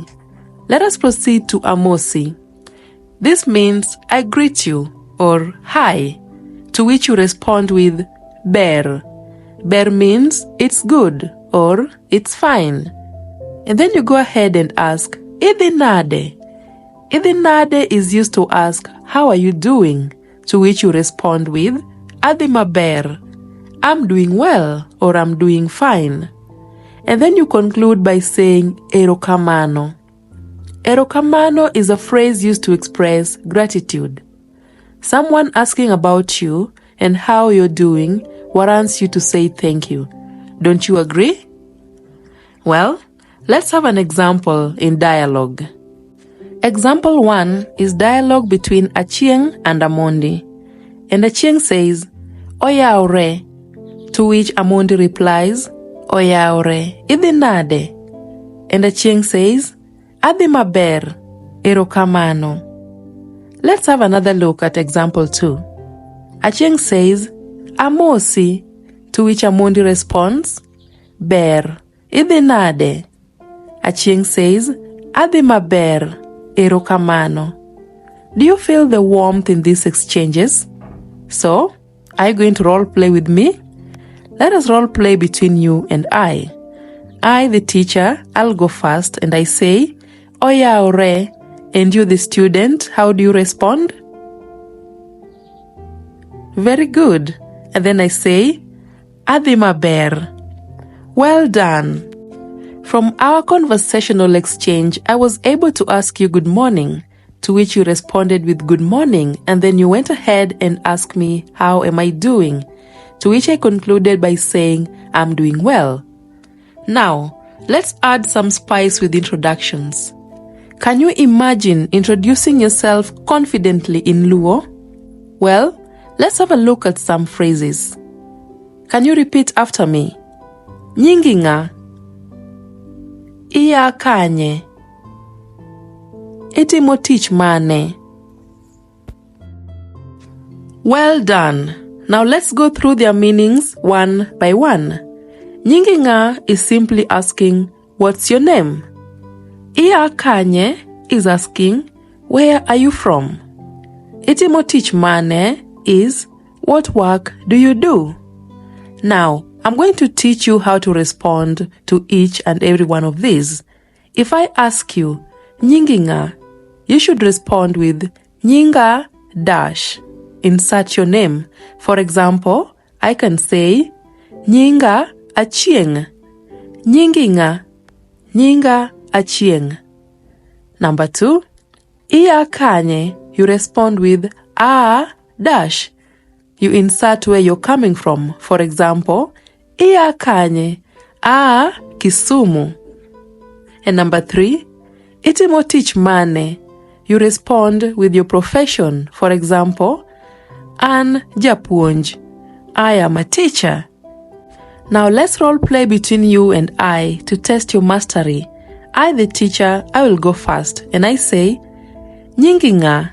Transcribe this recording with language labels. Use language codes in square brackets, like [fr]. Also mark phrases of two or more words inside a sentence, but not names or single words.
[en] Let us proceed to amosi. This means I greet you or hi, to which you respond with ber. Ber means it's good or it's fine. And then you go ahead and ask [luo] idhi nade. Idhi nade [en] is used to ask how are you doing, to which you respond with [luo] adhi maber. [en] I'm doing well or I'm doing fine. And then you conclude by saying erokamano. Erokamano is a phrase used to express gratitude. Someone asking about you and how you're doing warrants you to say thank you. Don't you agree? Well, let's have an example in dialogue. Example 1 is dialogue between Achieng and Amondi. And Achieng says, Oyaore, to which Amondi replies, [luo] Oyaore, idhi nade? [en] And Achieng says, [luo] adhi maber, erokamano. [en] Let's have another look at example 2. Achieng says, Amosi, to which Amondi responds, [luo] ber, idhi nade? [en] Achieng says, [luo] adhi maber, erokamano. [en] Do you feel the warmth in these exchanges? So, are you going to role play with me? Let us role play between you and I. I, the teacher, I'll go first and I say, Oyaore, and you, the student, how do you respond? Very good. And then I say, [luo] adhi maber. [en] Well done. From our conversational exchange, I was able to ask you good morning, to which you responded with good morning, and then you went ahead and asked me, how am I doing? To which I concluded by saying, I'm doing well. Now, let's add some spice with introductions. Can you imagine introducing yourself confidently in Luo? Well, let's have a look at some phrases. Can you repeat after me? [luo] Nyingi nga. Iya kanye. Itimo tich mane. [en] Well done. Now let's go through their meanings one by one. [luo] Nyingi nga [en] is simply asking, what's your name? [luo] Iya kanye [en] is asking, where are you from? [luo] Itimo tich mane [en] is, what work do you do? Now, I'm going to teach you how to respond to each and every one of these. If I ask you, [luo] nyingi nga, [en] you should respond with nyinga dash. Insert your name. For example, I can say, [luo] nyinga Achieng. Nyingi nga, nyinga Achieng. [en] Number 2, [luo] iya kanye, [en] you respond with dash. You insert where you're coming from. For example, [luo] iya kanye, [en] Kisumu. And number 3, [luo] itimo tich mane. [en] You respond with your profession. For example, [luo] an japuonj. [en] I am a teacher. Now let's role play between you and I to test your mastery. I, the teacher, I will go first and I say, [luo] nyingi nga.